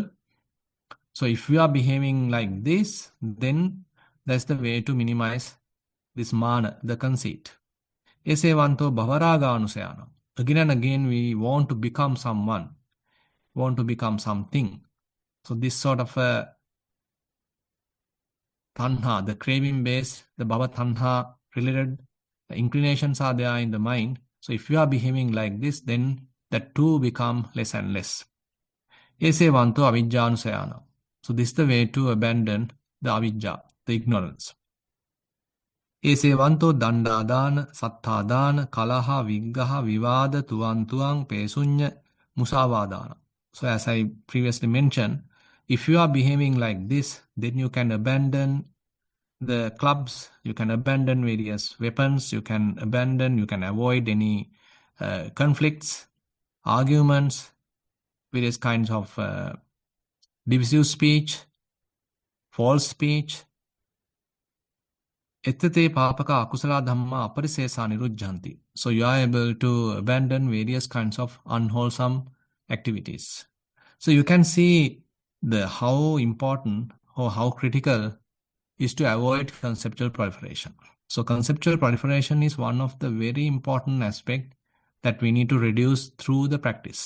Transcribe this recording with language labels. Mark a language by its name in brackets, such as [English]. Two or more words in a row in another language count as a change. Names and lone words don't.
[English] So if we are behaving like this, then that's the way to minimize this mana, the conceit. [Pali] Esevanto bhavaraganusayana. [English] Again and again we want to become someone, want to become something. So this sort of a tanha, the craving base, the [Pali] bhava tanha [English] related inclinations are there in the mind. So if you are behaving like this, then that too become less and less. [Pali] Esevanto avijjanusayana. [English] So this is the way to abandon the avijja, the ignorance. [Pali] Esevanto dandadana, sattadana, kalaha, viggaha, vivada, tuang, pesunya, musavadana. [English] So as I previously mentioned, if you are behaving like this, then you can abandon the clubs, you can abandon various weapons, you can avoid any conflicts, arguments, various kinds of divisive speech, false speech. [Pali] Ettate papaka akusala dhamma aparisesa nirujjanti. [English] So you are able to abandon various kinds of unwholesome activities. So you can see how important or how critical is to avoid conceptual proliferation. So conceptual proliferation is one of the very important aspects that we need to reduce through the practice.